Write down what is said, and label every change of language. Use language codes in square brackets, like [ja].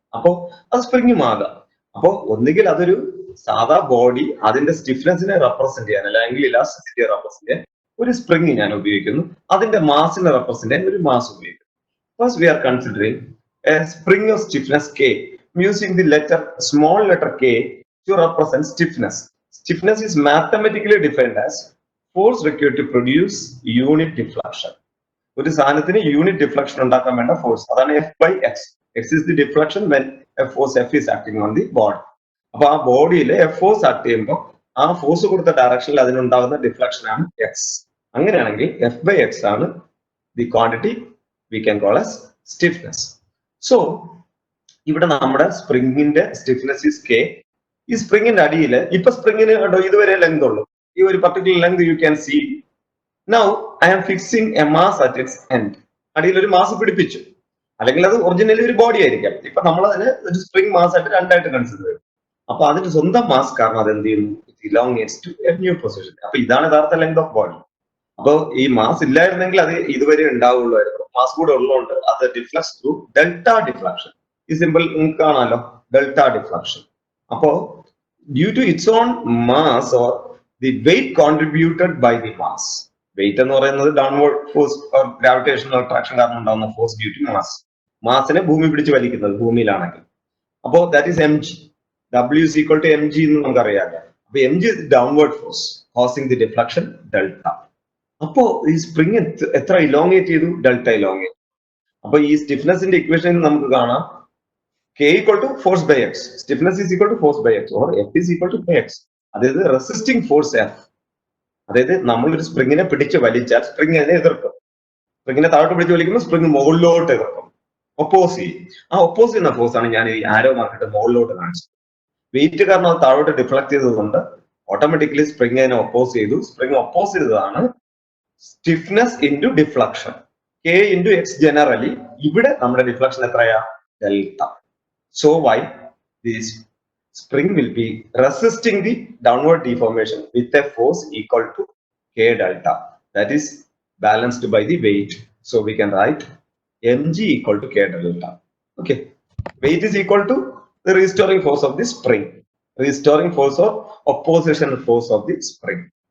[ml] അപ്പോൾ അത് സ്പ്രിംഗ് ആകാം. അപ്പോൾ ഒന്നുകിൽ അതൊരു സാധാ ബോഡി അതിന്റെ സ്റ്റിഫ്നെസിനെ റെപ്രസെന്റ് ചെയ്യാൻ അല്ലെങ്കിൽ ഇലാസ്റ്റിസിറ്റിയെ റെപ്രസെന്റ് ചെയ്യാൻ ഒരു സ്പ്രിംഗ് ഞാൻ ഉപയോഗിക്കുന്നു. അതിന്റെ മാസിനെ റെപ്രസെന്റ് ചെയ്യാൻ ഒരു മാസ് ഉപയോഗിക്കുന്നു. [en] First we are considering a spring of stiffness k using the small letter k to represent stiffness. Stiffness is mathematically defined as force required to produce unit deflection. [ml] ഒരു സാധനത്തിന് unit deflection ഉണ്ടാക്കാൻ വേണ്ട force, അതാണ് F/x. [en] X is the deflection when force F is acting on the body. [ml] അപ്പൊ ആ ബോഡിയിൽ force act ചെയ്യുമ്പോൾ ആ ഫോഴ്സ് കൊടുത്ത ഡയറക്ഷനിൽ അതിനുണ്ടാകുന്ന ഡിഫ്ലക്ഷൻ ആണ് x. അങ്ങനെയാണെങ്കിൽ [en] F/x ആണ് the quantity we can call as stiffness. [ml] So ഇവിടെ നമ്മുടെ സ്പ്രിംഗിന്റെ സ്റ്റിഫ്നെസ് ഈസ് കെ. ഈ സ്പ്രിംഗിന്റെ അടിയിൽ ഇപ്പൊ സ്പ്രിംഗിന് കണ്ടോ ഇതുവരെ ലെങ്ത് ഉള്ളൂ, ഈ ഒരു particular length [en] You can see. Now I am fixing a mass at its end. [ml] അടിയിൽ ഒരു മാസ് പിടിപ്പിച്ചു, അല്ലെങ്കിൽ അത് ഒറിജിനലി ഒരു ബോഡി ആയിരിക്കാം. ഇപ്പൊ നമ്മൾ അതിന് ഒരു സ്പ്രിംഗ് മാസ് ആയിട്ട് രണ്ടായിട്ട് കൺസിഡർ ചെയ്യും. അപ്പൊ അതിന്റെ സ്വന്തം മാസ് കാരണം അത് എന്ത് ചെയ്യുന്നു, [en] It elongates to a new position. [ml] അപ്പൊ ഇതാണ് യഥാർത്ഥ ലെങ്ത് ഓഫ് ബോഡി. അപ്പോൾ ഈ മാസ് ഇല്ലായിരുന്നെങ്കിൽ അത് ഇതുവരെ ഉണ്ടാവുള്ളായിരുന്നു. മാസ് കൂടെ ഉള്ളതുകൊണ്ട് അത് [en] Deflects through delta deflection. [ml] ഈ സിമ്പിൾ നിങ്ങൾക്ക് കാണാമല്ലോ, [en] Delta deflection. അപ്പോ due to its own mass or the weight contributed by the mass. [ml] Wait എന്ന് പറയുന്നത് downward force or gravitational attraction കാരണം ഉണ്ടാകുന്ന ഫോഴ്സ് ഡ്യൂ ടു മാസ്. മാസിനെ ഭൂമി പിടിച്ച് വലിക്കുന്നത് ഭൂമിയിലാണെങ്കിൽ. അപ്പോൾ [en] that is [ml] mg. [en] W is equal to mg [ml] എന്ന് നമുക്കറിയാമല്ലോ. അപ്പൊ [en] mg is downward force causing the deflection delta. [ml] അപ്പോ ഈ സ്പ്രിങ് എത്ര ഇലോങ്ങേറ്റ് ചെയ്തു? Delta elongate. അപ്പൊ ഈ സ്റ്റിഫ്നെസിന്റെ ഇക്വേഷൻ നമുക്ക് കാണാം [en] K equal to force by x. Stiffness is equal to force by x or F is equal to x. [ml] അതായത് resisting force F. അതായത് നമ്മളൊരു സ്പ്രിങ്ങിനെ പിടിച്ച് വലിച്ചാൽ സ്പ്രിങ് അതിനെ എതിർക്കും. സ്പ്രിങ്ങിനെ താഴോട്ട് പിടിച്ച് വലിക്കുമ്പോൾ സ്പ്രിങ് മുകളിലോട്ട് എതിർക്കും, ഒപ്പോസ് ചെയ്യും. ആ ഒപ്പോസ് ചെയ്യുന്ന ഫോഴ്സ് ആണ് ഞാൻ ഈ ആരോ മാർക്കിട്ട് മുകളിലോട്ട് കാണിച്ചത്. വെയിറ്റ് കാരണം അത് താഴോട്ട് ഡിഫ്ലക്ട് ചെയ്തതുകൊണ്ട് ഓട്ടോമാറ്റിക്കലി സ്പ്രിങ് അതിനെ ഒപ്പോസ് ചെയ്തു. സ്പ്രിങ് ഒപ്പോസ് ചെയ്തതാണ് stiffness into deflection. K into X generally. ഇവിടെ നമ്മുടെ ഡിഫ്ലക്ഷൻ എത്രയാ? Delta. [en] So why this spring will be resisting the downward deformation with a force equal to K delta, that is balanced by the weight. So we can write mg equal to K delta. Okay, weight is equal to the restoring force of the spring, restoring force or opposition force of the spring.